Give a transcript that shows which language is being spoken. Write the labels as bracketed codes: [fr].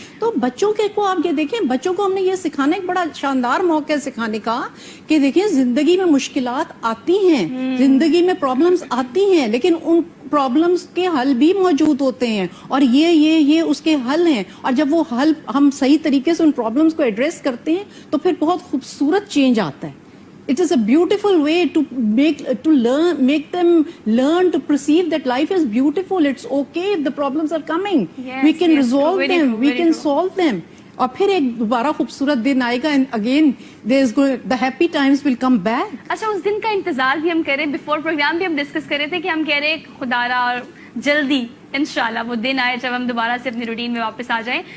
[ur] تو بچوں کے کو آپ یہ دیکھیں, بچوں کو ہم نے یہ سکھانا ایک بڑا شاندار موقع ہے سکھانے کا کہ دیکھیں زندگی میں مشکلات آتی ہیں, زندگی میں پرابلمز آتی ہیں, لیکن ان پرابلمز کے حل بھی موجود ہوتے ہیں, اور یہ اس کے حل ہیں. اور جب وہ حل ہم صحیح طریقے سے ان پرابلمز کو ایڈریس کرتے ہیں تو پھر بہت خوبصورت چینج آتا ہے. [en] It is a beautiful way to make them learn to perceive that life is beautiful. It's okay if the problems are coming. We can resolve them. We can solve them. [ur] اور پھر ایک دوبارہ خوبصورت دن آئے گا, [en] and again the happy times will come back. [ur] اچھا, اس دن کا انتظار بھی ہم کر رہے ہیں, بیفور پروگرام بھی ہم ڈسکس کر رہے تھے کہ ہم کہہ رہے ہیں خدا را جلدی انشاءاللہ وہ دن آئے جب ہم دوبارہ سے اپنی روٹین میں واپس آ جائیں.